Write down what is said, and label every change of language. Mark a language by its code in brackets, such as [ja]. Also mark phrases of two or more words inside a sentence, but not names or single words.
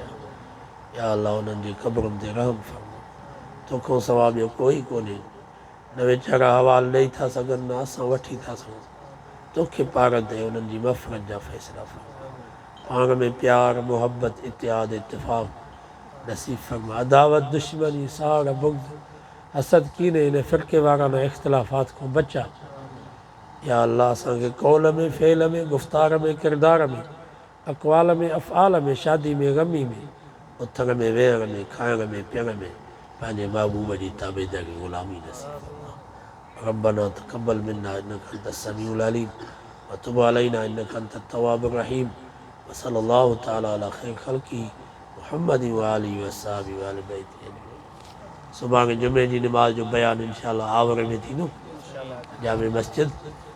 [sd] या अल्लाह उन्हनि जी क़बरुनि ते रहम फरमा, तोखां सवाइ ॿियो कोई कोन्हे, न वीचारा हवालु ॾेई था सघनि, न असां वठी था सघूं, तोखे पार ते उन्हनि जी मफ़रत जा फ़ैसिला फरमा, पाण में प्यार, मोहब्बत, इत्याद, इत्तिफ़ाक़ नसीब फरमा, अदावत, दुश्मनी, साड़, बुग़्ज़, हसद, कीने, इन फ़िरक़े वाराना इख़्तिलाफ़ात को बचा। या अल्लाह असांखे कौल में, फ़ेल में, गुफ़्तार में, किरदार में, अक़वाल में, अफ़आल में, शादी में, ग़मी में, उथण में, वेहण में, खाइण में, पीअण में पंहिंजे महबूब जी ताबेदारी ग़ुलामी नसीब फरमा। [ar] ربنا تقبل منا إنك أنت السميع العليم وتب علينا إنك أنت التواب الرحيم وصلى الله تعالى على خير خلقه محمد وآله وأصحابه وأهل بيته أجمعين. [sd] सुभाणे जुमे जी नमाज़ जो बयानु इंशाअल्लाह आवरे में थींदो, जामे मस्जिद।